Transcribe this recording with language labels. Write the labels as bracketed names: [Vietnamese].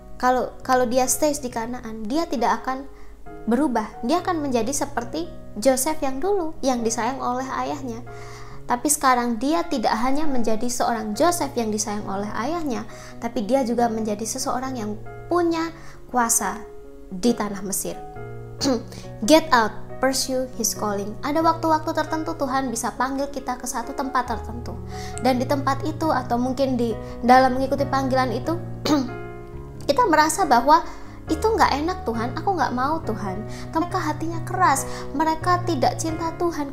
[Indonesian] Kalau dia stays di Kanaan, dia tidak akan berubah. Dia akan menjadi seperti Joseph yang dulu, yang disayang oleh ayahnya. Tapi sekarang dia tidak hanya menjadi seorang Joseph yang disayang oleh ayahnya, tapi dia juga menjadi seseorang yang punya kuasa di tanah Mesir. [English] Get out, pursue his calling. [Indonesian] Ada waktu-waktu tertentu Tuhan bisa panggil kita ke satu tempat tertentu, dan di tempat itu atau mungkin di dalam mengikuti panggilan itu kita merasa bahwa itu nggak enak Tuhan, aku nggak mau Tuhan. Mereka hatinya keras, mereka tidak cinta Tuhan.